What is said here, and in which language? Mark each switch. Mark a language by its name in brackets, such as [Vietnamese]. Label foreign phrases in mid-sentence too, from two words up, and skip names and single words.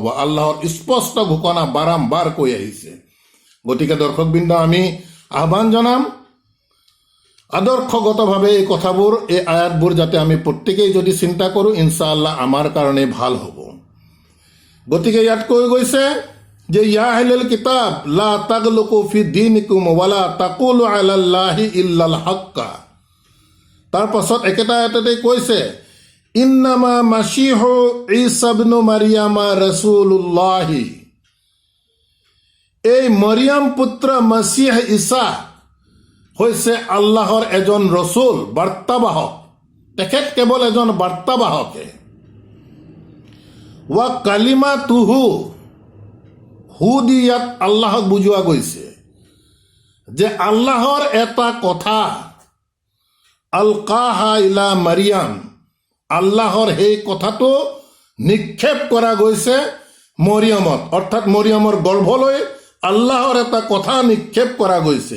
[Assamese] আল্লাহৰ স্পষ্ট ঘোষণা বাৰম্বাৰ কৈ আহিছে। গতিকে দৰ্শকবৃন্দ, আমি আহ্বান জনাম আদৰ্শগতভাৱে এই কথাবোৰ, এই আয়াতবোৰ যাতে আমি প্ৰত্যেকেই যদি চিন্তা কৰোঁ, ইনশাআল্লাহ আমাৰ কাৰণে ভাল হ'ব। গতিকে ইয়াত কৈ গৈছে যে [Arabic] يا أهل الكتاب لا تغلوا في دينكم ولا تقولوا على الله إلا الحق. [Assamese] তাৰ পাছত একেটা আয়াততে কৈছে [Arabic] إنما المسيح عيسى ابن مريم رسول الله. [Assamese] এই মৰিয়াম পুত্ৰ মছিহ ঈসা হৈছে আল্লাহৰ এজন ৰসুল, বাৰ্তাবাহক। তেখেত কেৱল এজন বাৰ্তাবাহকে। [Arabic] وكلمته, [Assamese] হু দি ইয়াত আল্লাহক বুজোৱা গৈছে যে আল্লাহৰ এটা কথা, [Arabic] ألقاها إلى مريم, [Assamese] আল্লাহৰ সেই কথাটো নিক্ষেপ কৰা গৈছে মৰিয়মত, অৰ্থাৎ মৰিয়মৰ গৰ্ভলৈ আল্লাহৰ এটা কথা নিক্ষেপ কৰা গৈছে।